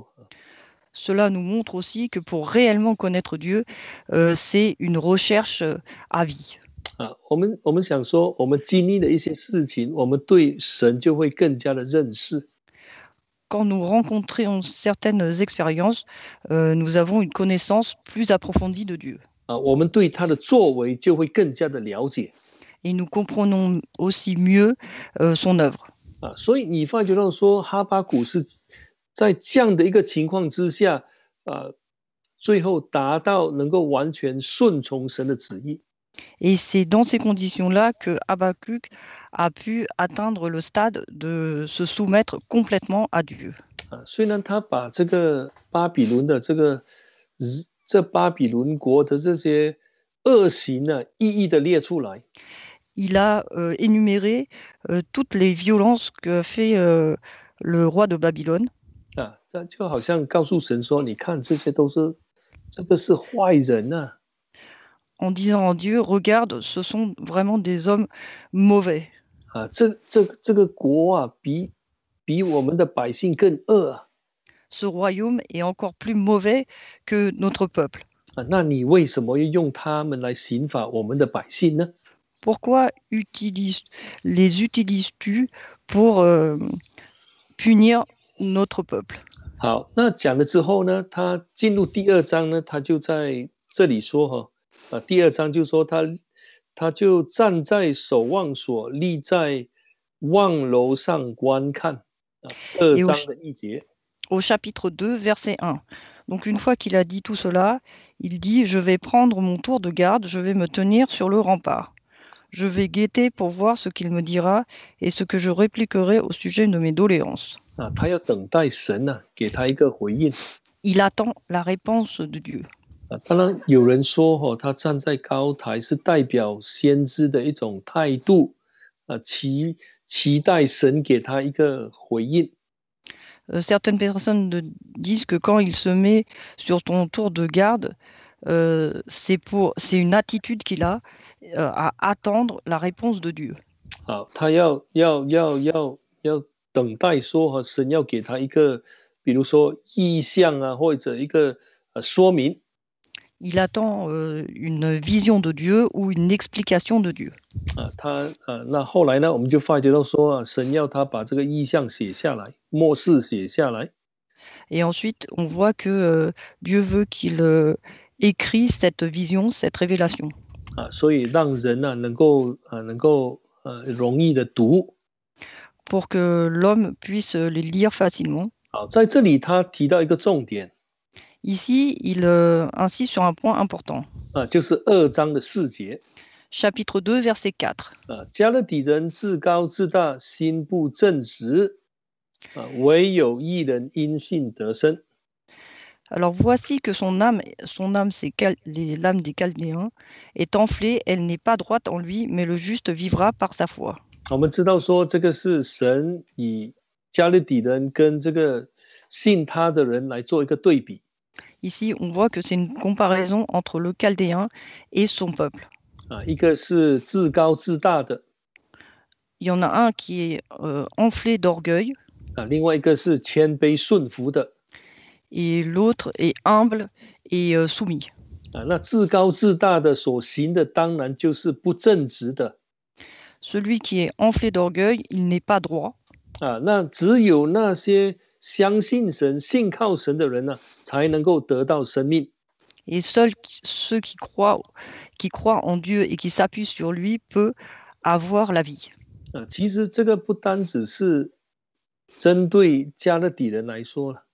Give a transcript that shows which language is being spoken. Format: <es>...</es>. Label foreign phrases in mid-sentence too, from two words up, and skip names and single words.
<fr>Cela nous montre aussi que pour réellement connaître Dieu, c'est une recherche à vie.</fr> <zh>我们想说，我们经历的一些事情，我们对神就会更加的认识。</zh> <fr>Quand nous rencontrons certaines expériences, nous avons une connaissance plus approfondie de Dieu.</fr> <zh>我们对他的作为就会更加的了解。</zh> <fr>Et nous comprenons aussi mieux son œuvre.</fr> <zh>所以你发觉到说，哈巴谷是在这样的一个情况之下，最后达到能够完全顺从神的旨意。</zh> <fr>Et c'est dans ces conditions-là que Habakkuk a pu atteindre le stade de se soumettre complètement à Dieu.</fr> <zh>虽然他把这个巴比伦的这巴比伦国的这些恶行呢，一一的列出来。</zh> <fr>Il a énuméré toutes les violences que fait le roi de Babylone.</fr> <zh>这就好像告诉神说：“你看，这些都是这个是坏人啊。”</zh> <fr>En disant à Dieu, regarde, ce sont vraiment des hommes mauvais.</fr> <zh>这个国啊，比我们的百姓更恶啊。</zh> <fr>Ce royaume est encore plus mauvais que notre peuple.</fr> <zh>那你为什么要用他们来刑罚我们的百姓呢？</zh> <fr>Pourquoi les utilises-tu pour punir notre peuple?</fr> <zh>好，那讲了之后呢，他进入第二章呢，他就在这里说第二章就说他就站在守望所，立在望楼上观看。二章的一节。</zh> <fr>Au chapitre 2, verset 1. Donc une fois qu'il a dit tout cela, il dit, je vais prendre mon tour de garde, je vais me tenir sur le rempart. Je vais guetter pour voir ce qu'il me dira et ce que je répliquerai au sujet de mes doléances.</fr> <zh>他要等待神给他一个回应。</zh> <fr>Il attend la réponse de Dieu.</fr> <zh>当然有人说他站在高台是代表先知的一种态度，期待神给他一个回应。</zh> <fr>Certaines personnes disent que quand il se met sur ton tour de garde, c'est une attitude qu'il a à attendre la réponse de Dieu.</fr> <zh>他要等待说神要给他一个，比如说意象或者一个说明。</zh> <fr>Il attend une vision de Dieu ou une explication de Dieu.</fr> <zh>那后来呢，我们就发觉到说神要他把这个意象写下来，默示写下来。</zh> <fr>Et ensuite, on voit que Dieu veut qu'il écrit cette vision, cette révélation.</fr> <zh>所以让人能够容易的读。</zh> <fr>pour que l'homme puisse les lire facilement.</fr> <zh>好，在这里他提到一个重点</zh> <fr>Ici, il insiste sur un point important.</fr> <zh>就是2章的4节</zh> <fr>Chapitre 2, verset 4.</fr> <zh>加勒底人自高自大，心不正直唯有义人因信得生。</zh> <fr>Alors voici que son âme c'est l'âme des Chaldéens, est enflée, elle n'est pas droite en lui, mais le juste vivra par sa foi.</fr> <zh>我们知道说这个是神以加勒底人跟这个信他的人来做一个对比。</zh> <fr>Ici, on voit que c'est une comparaison entre le Chaldéen et son peuple.</fr> <zh>一个是自高自大的</zh> <fr>Il y en a un qui est enflé d'orgueil</fr> <zh>另外一个是谦卑顺服的</zh> <fr>et l'autre est humble et soumis.</fr> <zh>那自高自大的所行的当然就是不正直的</zh> <fr>Celui qui est enflé d'orgueil, il n'est pas droit.</fr> <zh>那只有那些相信神信靠神的人呢才能够得到生命</zh> <fr>Et seuls ceux qui croient en Dieu et qui s'appuient sur lui peuvent avoir la vie.</fr> <zh>其实这个不单只是针对加勒底人来说了</zh>